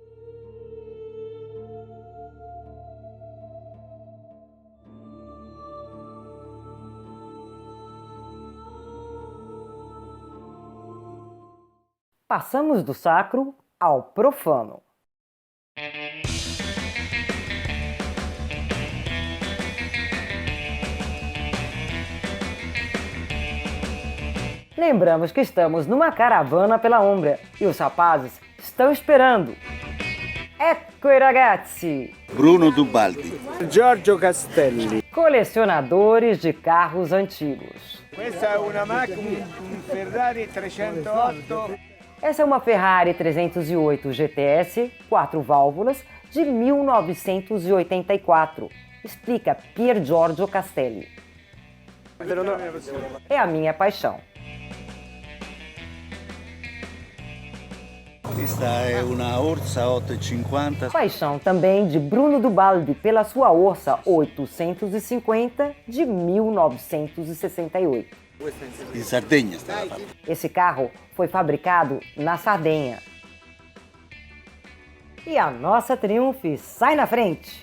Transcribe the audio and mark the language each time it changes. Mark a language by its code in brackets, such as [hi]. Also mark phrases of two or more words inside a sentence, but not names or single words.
[pt] Passamos do sacro ao profano. Lembramos que estamos numa caravana pela Umbria e os rapazes estão esperando. [it] Ecco i ragazzi! Bruno Dubaldi. Giorgio Castelli. [pt] Colecionadores de carros antigos. [it] Questa è una macchina, un Ferrari 308. [pt] Essa é uma Ferrari 308 GTS, 4 válvulas, de 1984, explica Pier Giorgio Castelli. É a minha paixão. [it] Questa è una Orsa 850 [pt] Paixão também de Bruno Dubaldi pela sua Orsa 850 de 1968. [it] in Sardegna. [pt] Esse carro foi fabricado na Sardenha. E a nossa Triumph sai na frente.